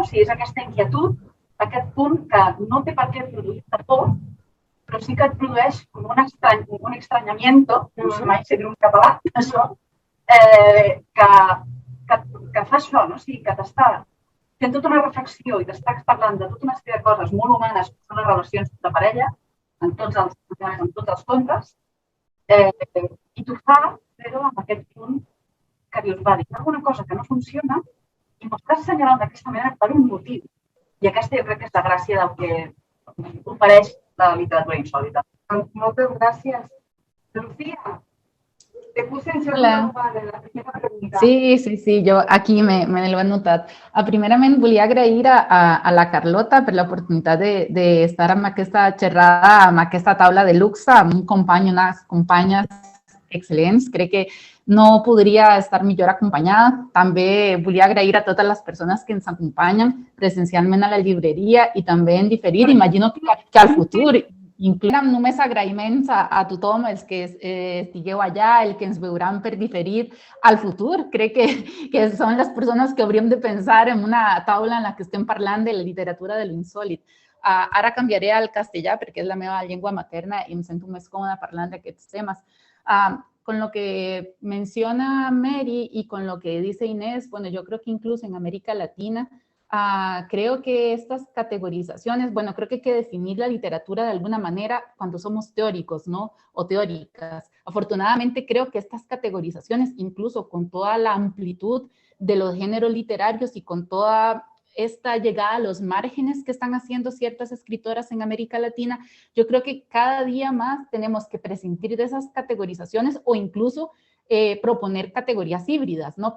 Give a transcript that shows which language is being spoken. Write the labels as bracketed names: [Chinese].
[Catalan] O sigui, és aquesta inquietud, aquest punt que no té per què produir-te por, però sí que et produeix com un extrañamiento, no sé mai si dir un català, això, que fa això, no? O sigui, que t'està fent tota una reflexió i t'està parlant de tota una sèrie de coses molt humanes, que són les relacions de parella, en tots els contes, i t'ho fa, però amb aquest punt que dius, va, hi ha alguna cosa que no funciona i m'ho estàs assenyalant d'aquesta manera per un motiu. I aquesta jo crec que és la gràcia del que ofereix la literatura insòlita. Moltes gràcies. [Spanish] Lucía, te puse en segundo lugar de la primera pregunta. [Catalan] Sí, jo aquí me l'he anotat. Primerament, volia agrair a la Carlota per l'oportunitat d'estar amb aquesta xerrada, amb aquesta taula de luxe, amb un company, unes companyes excel·lents. Crec que no podria estar millor acompanyada. També volia agrair a totes les persones que ens acompanyen presencialment a la llibreria i també en diferit. Imagino que al futur incloem només agraïments a tothom, els que estigueu allà, els que ens veuran per diferit al futur. Crec que són les persones que hauríem de pensar en una taula en la que estem parlant de la literatura de l'insòlit. Ara canviaré al castellà perquè és la meva llengua materna i em sento més còmoda parlant d'aquests temes. [Spanish] Con lo que menciona Mary y con lo que dice Inés, bueno, yo creo que incluso en América Latina, creo que estas categorizaciones, bueno, creo que hay que definir la literatura de alguna manera cuando somos teóricos, ¿no? O teóricas. Afortunadamente creo que estas categorizaciones, incluso con toda la amplitud de los géneros literarios y con toda esta llegada a los márgenes que están haciendo ciertas escritoras en América Latina, yo creo que cada día más tenemos que prescindir de esas categorizaciones o incluso proponer categorías híbridas, ¿no?